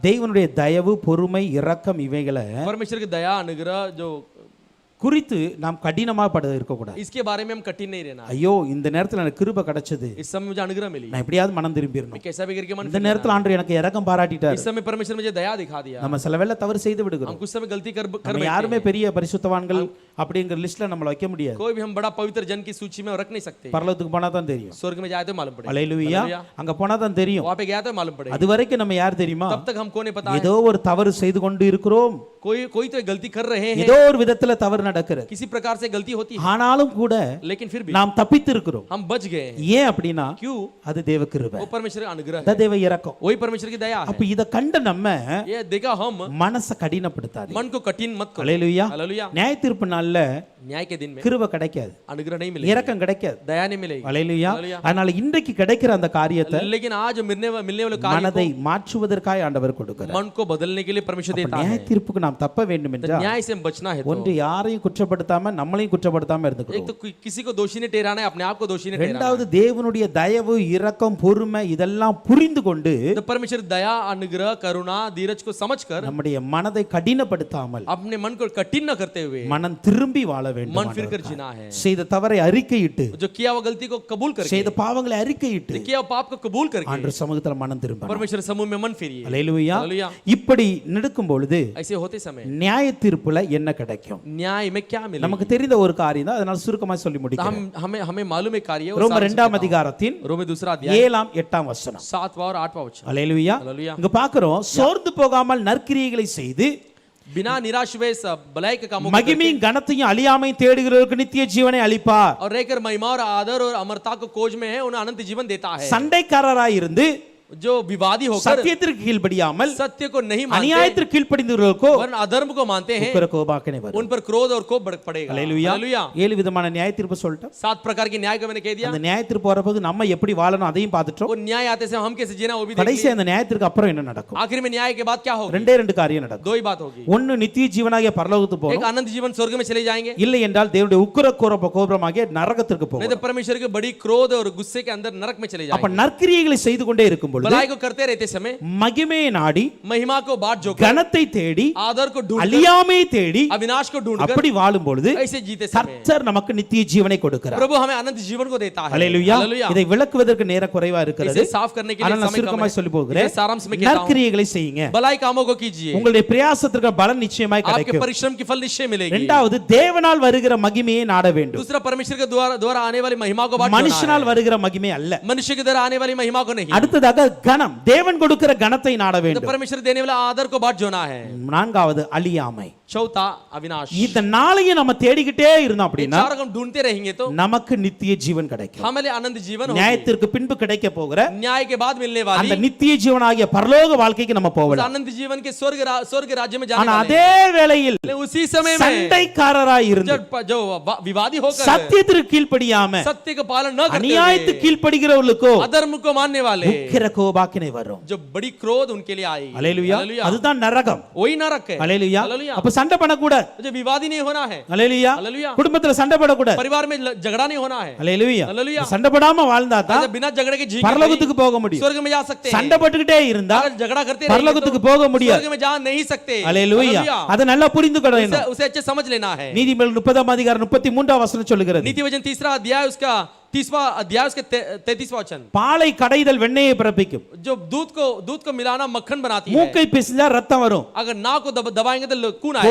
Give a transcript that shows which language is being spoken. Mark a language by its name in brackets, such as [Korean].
[Tamil] தேவனுடைய தயவு, பொறுமை, இரக்கம் இவைகளை [Hindi] परमेश्वर की दया अनुग्रह जो [Tamil] குறித்து நாம் கடினமாக இருக்கக்கூடாது. [Hindi] इसके बारे में हम कठिन नहीं रहना है। [Tamil] ஐயோ இந்த நேரத்தில் எனக்கு கிருபை கிடைச்சது, [Hindi] इस समय मुझे अनुग्रह मिली, [Tamil] நான் எப்படியாவது மனம் திரும்பிடணும். [Hindi] मैं कैसा भी करके मन [Tamil] இந்த நேரத்தில் ஆண்டவர் எனக்கு இரக்கம் பாராட்டிட்டார். [Hindi] इस समय परमेश्वर मुझे दया दिखा दिया। [Tamil] நம்ம சில வேளை தவறு செய்து விடுகிறோம். [Hindi] हम कुछ समय गलती कर [Tamil] நம்ம யாருமே பெரிய பரிசுத்தவான்கள் அப்படிங்கிற லிஸ்ட்ல நம்மள வைக்க முடியாது. [Hindi] कोई भी हम बड़ा पवित्र जन की सूची में रख नहीं सकते। [Tamil] பரலோகத்துக்கு போனா தான் தெரியும். [Hindi] स्वर्ग में जाए तो मालूम पड़ेगा। [Tamil] அல்லேலூயா. அங்க போனா தான் தெரியும். [Hindi] वहां पे गया तो मालूम पड़ेगा। [Tamil] அது வரைக்கும் நம்ம யார் தெரியுமா? [Hindi] तब तक हमको नहीं पता है। [Tamil] ஏதோ ஒரு தவறு செய்து கொண்டு இருக்கிறோம். [Hindi] कोई तो गलती कर रहे हैं, [Tamil] ஏதோ ஒரு விதத்துல தவறு நடக்கிறது. [Hindi] किसी प्रकार से गलती होती है, [Tamil] ஆனாலும் கூட [Hindi] लेकिन फिर भी [Tamil] நாம் தப்பித்து இருக்கிறோம். [Hindi] हम बच गए। [Tamil] ஏன் அப்படினா [Hindi] क्यों? [Tamil] அது தேவ கிருபை, [Hindi] वो परमेश्वर का अनुग्रह [Tamil] அது [Hindi] है, [Tamil] தேவ இரக்கம். [Hindi] वही परमेश्वर की दया है। [Tamil] அப்ப இத கண்ட நம்ம [Hindi] ये देखा हम [Tamil] மனச கடினப்படுத்தாதே. [Hindi] मन को कठिन मत करो। [Tamil] அல்லேலூயா. [Hindi] हालेलुया। [Tamil] நியாய தீர்ப்பு நாள்ல [Hindi] न्याय के दिन में [Tamil] கிருபை கிடைக்காது, [Hindi] अनुग्रह नहीं मिलेगा, [Tamil] இரக்கம் கிடைக்காது. [Hindi] दया नहीं मिलेगी। [Tamil] அல்லேலூயா. [Hindi] हालेलुया। [Tamil] அதனால இன்றைக்கு கிடைக்கிற அந்த காரியத்தை [Hindi] लेकिन आज मिलने वाले कार्य [Tamil] மனதை மாற்றுவதற்காக ஆண்டவர் கொடுக்கிறார். [Hindi] मन को बदलने के लिए परमेश्वर देता [Tamil] நியாய [Hindi] है। [Tamil] தீர்ப்புக்கு நாம் தப்ப வேண்டும் [Hindi] तो [Tamil] என்றால் [Hindi] न्याय से हम बचना है। [Tamil] ஒன்று யாரையும் குற்றப்படுத்தாம நம்மளையும் குற்றப்படுத்தாம இருந்துக்கணும். [Hindi] एक तो किसी को दोषी नहीं ठहराना है, अपने आप को दोषी नहीं ठहराना [Tamil] இரண்டாவது தேவனுடைய தயவு, இரக்கம், பொறுமை இதெல்லாம் புரிந்து கொண்டு [Hindi] है। तो परमेश्वर दया, अनुग्रह, करुणा, धीरज को समझकर [Tamil] நம்முடைய மனதை கடினப்படுத்தாமல் [Hindi] अपने मन को कठिन न करते हुए [Tamil] மனம் திரும்பி வாழ வேண்டும். [Hindi] मन फिर कर जीना है। [Tamil] செய்த தவறை அறிக்கையிட்டு, [Hindi] जो किया हुआ गलती को कबूल करके, [Tamil] செய்த பாவங்களை அறிக்கையிட்டு [Hindi] जो किया हुआ पाप को कबूल करके [Tamil] ஆண்டவர் சமூகத்துல மனம் திரும்ப. [Hindi] परमेश्वर समूह में मन फेरिए। [Tamil] அல்லேலூயா. [Hindi] हालेलुया। [Tamil] இப்படி நடக்கும் பொழுது [Hindi] ऐसे होते समय [Tamil] நியாய தீர்ப்புல என்ன கிடைக்கும்? [Hindi] न्याय में क्या मिलेगा? [Tamil] நமக்கு தெரிந்த ஒரு காரியம் தான், அதனால சுருக்கமா சொல்லி [Hindi] तो [Tamil] முடிக்கிறேன். [Hindi] हमें हमें मालूम है कार्य। [Tamil] ரோமர் 2ஆம் அதிகாரத்தின் [Hindi] रोमे 2 अध्याय [Tamil] 7ஆம் 8ஆம் வசனம். [Hindi] 7वां और 8वां वचन। [Tamil] அல்லேலூயா. [Hindi] हालेलुया। [Tamil] இங்க பார்க்கிறோம், சோர்ந்து போகாமல் நற்கிரியைகளை செய்து [Hindi] बिना निराश हुए सब भलाई के कामों को [Tamil] மகிமையும் கனத்தையும் அழியாமையும் தேடுகிறவர்களுக்கு நித்திய ஜீவனை அளிப்பார். [Hindi] और रहकर महिमा और आदर और अमरता को खोज में है, उन्हें अनंत जीवन देता है। [Tamil] சண்டைக்காரராய் இருந்து [Hindi] जो विवादी होकर [Tamil] சத்தியத்திற்கு கீழ்ப்படியாமல் [Hindi] सत्य को नहीं मानते, [Tamil] அநியாயத்திற்கு கீழ்ப்படிந்தவர்களுக்கோ [Hindi] वरन अधर्म को मानते हैं, [Tamil] உக்கிர கோபாக்கினை வரும். [Hindi] उन पर क्रोध और कोप भड़क पड़ेगा। [Tamil] அல்லேலூயா. [Hindi] हालेलुया। [Tamil] 7 விதமான நியாய தீர்ப்பு சொல்லிட்டோம். [Hindi] 7 प्रकार के न्याय को मैंने कह दिया। [Tamil] அந்த நியாய தீர்ப்பு வரப்போது நம்ம எப்படி வாழணும் அதையும் பார்த்துட்டோம். [Hindi] वो न्याय आते से हम कैसे जीना वो भी देख [Tamil] கடைசி அந்த நியாயத்திற்கு அப்புறம் என்ன நடக்கும்? [Hindi] लिया। आखिर में न्याय के बाद क्या होगा? [Tamil] ரெண்டு காரியம் நடக்கும். [Hindi] दो ही बात होगी। [Tamil] ஒன்னு நித்திய ஜீவனாகிய பரலோகத்துக்கு [Hindi] एक [Tamil] போகும், [Hindi] अनंत जीवन स्वर्ग में चले जाएंगे, [Tamil] இல்லை என்றால் தேவனுடைய உக்கிர கோபமாகிய நரகத்திற்கு [Hindi] नहीं [Tamil] போகும். [Hindi] तो परमेश्वर के बड़ी क्रोध और गुस्से के अंदर नरक में चले [Tamil] அப்ப [Hindi] जाएंगे। [Tamil] நற்கிரியைகளை செய்து கொண்டே இருக்கும் பொழுது [Hindi] भलाई को करते रहते समय [Tamil] மகிமையை நாடி, [Hindi] महिमा को बाट जोकर, [Tamil] கனத்தை தேடி, [Hindi] आदर को ढूंढकर, [Tamil] அழியாமையை தேடி [Hindi] अविनाश को ढूंढकर [Tamil] அப்படி வாழும் பொழுது [Hindi] ऐसे जीते समय [Tamil] கர்த்தர் நமக்கு நித்திய ஜீவனை கொடுக்கிறார். [Hindi] प्रभु हमें अनंत जीवन को देता है। [Tamil] அல்லேலூயா. [Hindi] हालेलुया। [Tamil] இதை விளக்குவதற்கு நேரம் குறைவா இருக்கிறது. [Hindi] इसे साफ करने के लिए [Tamil] ஆனால் நான் [Hindi] समय कम [Tamil] சுருக்கமாய் சொல்லி [Hindi] है। [Tamil] போகிறேன். [Hindi] इसे सारांश में कहता हूं, [Tamil] நற்கிரியைகளை செய்யுங்க, [Hindi] भलाई कामों को कीजिए, [Tamil] உங்களுடைய பிரயாசத்திற்கு பலன் நிச்சயமாய் [Hindi] आपके [Tamil] கிடைக்கும். [Hindi] परिश्रम की फल निश्चय मिलेगी। [Tamil] இரண்டாவது தேவனால் வருகிற மகிமையை நாட வேண்டும், [Hindi] दूसरा परमेश्वर के द्वारा आने वाली महिमा को बाट जोड़ना [Tamil] மனுஷனால் [Hindi] है। [Tamil] வருகிற மகிமை அல்ல. [Hindi] मनुष्य के द्वारा आने वाली महिमा को नहीं। [Tamil] அடுத்ததாக கனம், தேவன் கொடுக்கிற கனத்தை நாட [Hindi] तो [Tamil] வேண்டும். [Hindi] परमेश्वर देने वाला आदर को बाट जोड़ना है। [Tamil] நான்காவது அழியாமை. [Hindi] चौथा अविनाश। [Tamil] இந்த நாளையும் நம்ம தேடிக்கிட்டே இருந்தோம் [Hindi] ये [Tamil] அப்படின்னா [Hindi] चारों हम ढूंढते रहेंगे तो [Tamil] நமக்கு நித்திய ஜீவன் கிடைக்கும். [Hindi] हमें आनंद जीवन होगी। [Tamil] நியாயத்திற்கு பின்பு கிடைக்க போகிற [Hindi] न्याय के बाद मिलने [Tamil] அந்த [Hindi] वाली [Tamil] நித்திய ஜீவனாகிய பரலோக வாழ்க்கைக்கு நம்ம [Hindi] उस [Tamil] போகலாம். [Hindi] आनंद जीवन के स्वर्ग राज्य में [Tamil] ஆனா [Hindi] जाने वाले [Tamil] அதே வேளையில் [Hindi] हैं। उसी समय में [Tamil] சண்டைக்காரராய் இருந்து [Hindi] जो विवादी होकर [Tamil] சத்தியத்திற்கு கீழ்ப்படியாம [Hindi] सत्य का पालन न करते [Tamil] அநியாயத்துக்கு [Hindi] हुए [Tamil] கீழ்ப்படுகிறவர்களுக்கோ [Hindi] अधर्म को मानने वाले [Tamil] உக்கிர கோபாக்கினை வரும். [Hindi] जो बड़ी क्रोध उनके लिए आएगी। [Tamil] அல்லேலூயா. [Hindi] हालेलुया। [Tamil] அதுதான் நரகம். [Hindi] वही नरक है। [Tamil] அல்லேலூயா. [Hindi] हालेलुया। [Tamil] அப்ப சண்டை பண்ணக்கூடாது. [Hindi] जो विवादी नहीं होना है। [Tamil] அல்லேலூயா. [Hindi] हालेलुया। [Tamil] குடும்பத்துல சண்டை போடக்கூடாது. [Hindi] परिवार में झगड़ा नहीं होना है। [Tamil] அல்லேலூயா. [Hindi] हालेलुया। [Tamil] சண்டை போடாம வாழ்ந்தா தான் [Hindi] अगर बिना झगड़े के जी [Tamil] பரலோகத்துக்கு போக முடியும். [Hindi] स्वर्ग में जा सकते हैं। [Tamil] சண்டை போட்டுக்கிட்டே இருந்தா [Hindi] अगर झगड़ा करते [Tamil] பரலோகத்துக்கு போக முடியாது. [Hindi] स्वर्ग में जा नहीं सकते। [Tamil] அல்லேலூயா. [Hindi] हालेलुया। [Tamil] அத நல்லா புரிந்துக்கணும். [Hindi] उसे अच्छे समझ लेना है। [Tamil] நீதிமொழிகள் 30ஆம் அதிகாரம் 33ஆம் வசனம் சொல்லுகிறது, [Hindi] नीति वचन 3 अध्याय उसका 30वां अध्याय उसके 33वां वचन, [Tamil] பாலை கடைதல் வெண்ணெயை பிறப்பிக்கும், [Hindi] जो दूध को मिलाना मक्खन बनाती है। [Tamil] மூக்கை பிசைஞ்சா ரத்தம் வரும், [Hindi] अगर नाक को दबाएंगे तो खून आएगा।